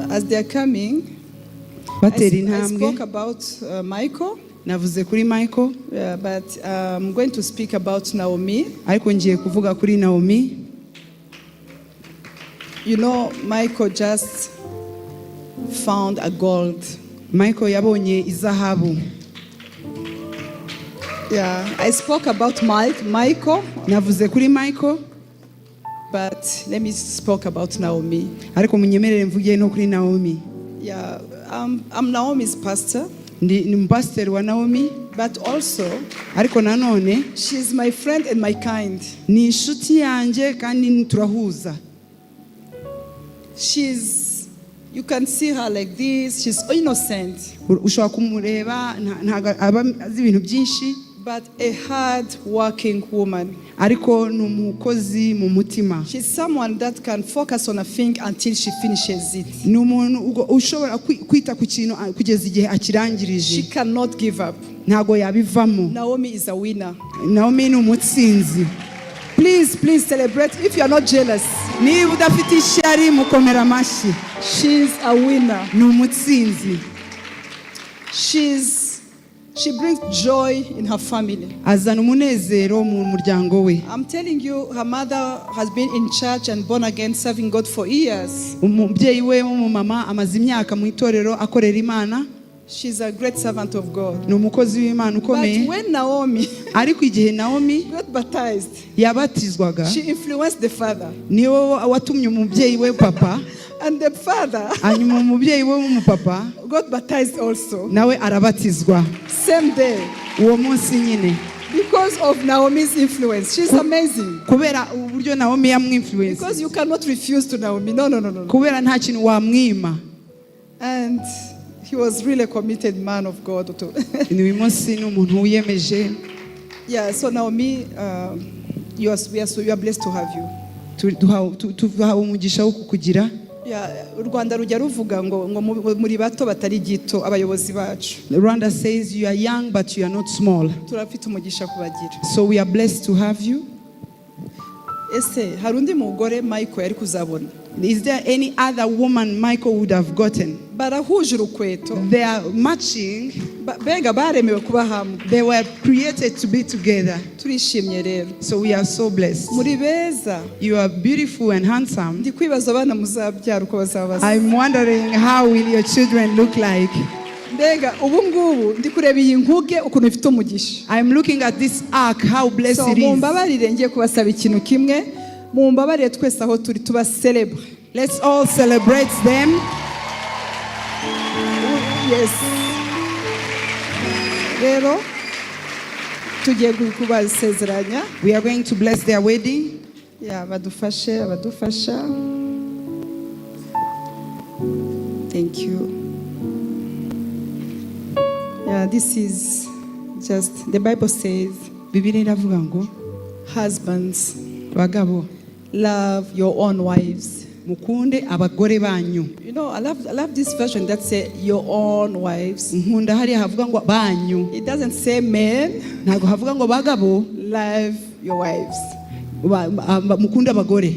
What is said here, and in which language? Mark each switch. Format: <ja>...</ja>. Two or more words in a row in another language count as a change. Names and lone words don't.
<en>As they are coming, I spoke about Michael.</en> <rw>Navuze kuri Michael.</rw> <en>But I'm going to speak about Naomie.</en> <rw>Ariko ngiye kuvuga kuri Naomie.</rw> <en>You know, Michael just found a gold.</en> <rw>Michael yabonye izahabu.</rw> <en>Yeah, I spoke about Michael.</en> <rw>Navuze kuri Michael.</rw> <en>But let me speak about Naomie.</en> <rw>Ariko munyemerere mvuge no kuri Naomie.</rw> <en>Yeah, I'm Naomie's pastor.</en> <rw>Ni pastor wa Naomie.</rw> <en>But also,</en> <rw>ariko nanone,</rw> <en>she's my friend and my kind.</en> <rw>Ni inshuti yanjye kandi turahuza.</rw> <en>You can see her like this. She's innocent.</en> <rw>Ushobora kumureba aba azi ibintu byinshi.</rw> <en>But a hard-working woman.</en> <rw>Ariko numukozi mu mutima.</rw> <en>She's someone that can focus on a thing until she finishes it.</en> <rw>Numuntu ushobora kwita ku kintu kugeza igihe akirangirije.</rw> <en>She cannot give up.</en> <rw>Ntago yabivamo.</rw> <en>Naomie is a winner.</en> <rw>Naomie ni umutsinzi.</rw> <en>Please celebrate if you are not jealous.</en> <rw>Niba udafite ishyari mukomera amashyi.</rw> <en>She's a winner.</en> <rw>Ni umutsinzi.</rw> <en>She brings joy in her family.</en> <rw>Azana umunezero mu muryango we.</rw> <en>I'm telling you, her mother has been in church and born again, serving God for years.</en> <rw>Umubyeyi we w'umumama amaze imyaka mu itorero akorera Imana.</rw> <en>She's a great servant of God.</en> <rw>Ni umukozi w'Imana ukomeye.</rw> <en>But when Naomie</en> <rw>ariko igihe Naomie</rw> <en>got baptized,</en> <rw>yabatizwaga,</rw> <en>she influenced the father.</en> <rw>Niwe watumye umubyeyi we papa.</rw> <en>And the father</en> <rw>hanyuma umubyeyi we w'umupapa</rw> <en>got baptized also.</en> <rw>Nawe arabatizwa.</rw> <en>Same day.</en> <rw>Uwo munsi nyine.</rw> <en>Because of Naomie's influence. She's amazing.</en> <rw>Kubera uburyo Naomie yamwinfluence.</rw> <en>Because you cannot refuse to Naomie. No.</en> <rw>Kubera nta kintu wamwima.</rw> <en>And he was really a committed man of God.</en> <rw>Ni munsi n'umuntu wiyemeje.</rw> <en>Yeah, so Naomie, we are blessed to have you.</en> <rw>Tuha umugisha wo kukugira. U Rwanda rujya ruvuga ngo muri bato batari gito abayobozi bacu.</rw> <en>Rwanda says you are young but you are not small.</en> <rw>Turafite umugisha kubagira.</rw> <en>So we are blessed to have you.</en> <rw>Ese hari undi mugore Michael yari kuzabona?</rw> <en>Is there any other woman Michael would have gotten?</en> <rw>Barahuje urukweto.</rw> <en>They are matching.</en> <rw>Benga baremewe kuba hamwe.</rw> <en>They were created to be together.</en> <rw>Turishimye rero.</rw> <en>So we are so blessed.</en> <rw>Muri beza.</rw> <en>You are beautiful and handsome.</en> <rw>Ndi kwibaza abana muzabyara uko bazaba.</rw> <en>I'm wondering how will your children look like?</en> <rw>Mbega ubu ngubu ndi kureba iyi nkuge ukuntu ifite umugisha.</rw> <en>I'm looking at this ark, how blessed it is.</en> <rw>Mumbabarire ngiye kubasaba ikintu kimwe. Mumbabarire twese aho turi tuba celebrate.</rw> <en>Let's all celebrate them. Yes.</en> <rw>Rero tugiye kubasezeranya.</rw> <en>We are going to bless their wedding.</en> <rw>Yeah, badufasha.</rw> <en>Thank you. Yeah, this is just, the Bible says,</en> <rw>Bibiliya iravuga ngo,</rw> <en>husbands,</en> <rw>bagabo,</rw> <en>love your own wives.</en> <rw>Mukunde abagore banyu.</rw> <en>You know, I love this version that says your own wives.</en> <rw>Nkunda hariya havuga ngo banyu.</rw> <en>It doesn't say men.</en> <rw>Ntago havuga ngo bagabo.</rw> <en>Love your wives.</en> <rw>Mukunde abagore.</rw>